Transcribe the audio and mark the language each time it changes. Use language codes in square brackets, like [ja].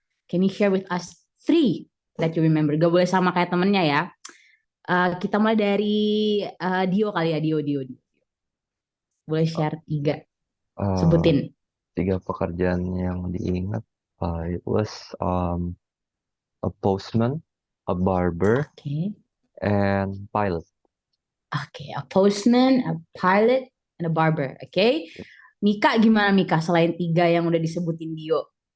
[en] Can you share with us 3 that you remember? [id] Gak boleh sama kayak temennya ya. Kita mulai dari Dio kali ya, Dio. Boleh share 3, sebutin. 3 pekerjaan yang diingat. [en] It was a postman, a barber, Oke. and pilot. Oke, a postman, a pilot, and a barber. Oke. [id] Mika gimana Mika selain 3 yang udah disebutin Dio?